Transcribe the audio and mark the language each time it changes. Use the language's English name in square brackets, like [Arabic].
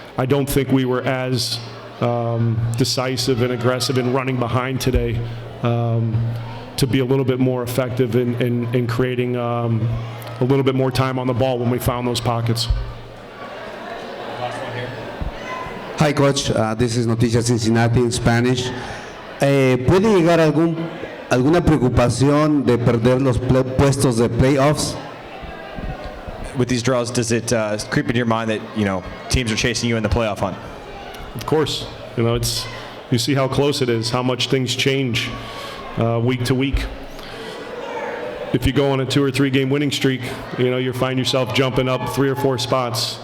[English] I don't think we were as decisive and aggressive in running behind today to be a little bit more effective in creating a little bit more time on the ball when we found those pockets. Hi, Coach. This is Noticias Cincinnati in Spanish. [Spanish] ¿Puede llegar alguna preocupación de perder los puestos de playoffs? [English] With these draws, does it creep in your mind that teams are chasing you in the playoff hunt? Of course, you see how close it is, how much things change week to week. If you go on a 2 or 3 game winning streak, you find yourself jumping up 3 or 4 spots.